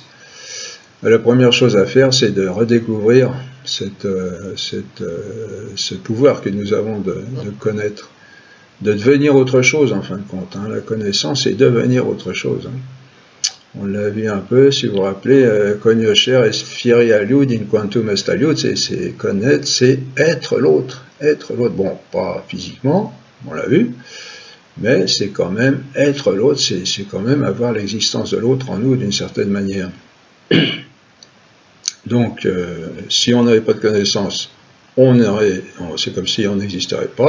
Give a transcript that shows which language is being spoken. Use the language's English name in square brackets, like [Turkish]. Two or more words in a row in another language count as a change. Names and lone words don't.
[French] La première chose à faire, c'est de redécouvrir ce pouvoir que nous avons de connaître, de devenir autre chose en fin de compte. La connaissance, c'est devenir autre chose. On l'a vu un peu, si vous vous rappelez, [Latin] cognoscere est fieri aliud in quantum est aliud, [French] c'est connaître, c'est être l'autre. Être l'autre, bon, pas physiquement, on l'a vu, mais c'est quand même être l'autre, c'est quand même avoir l'existence de l'autre en nous d'une certaine manière. Donc, si on n'avait pas de connaissance, c'est comme si on n'existerait pas.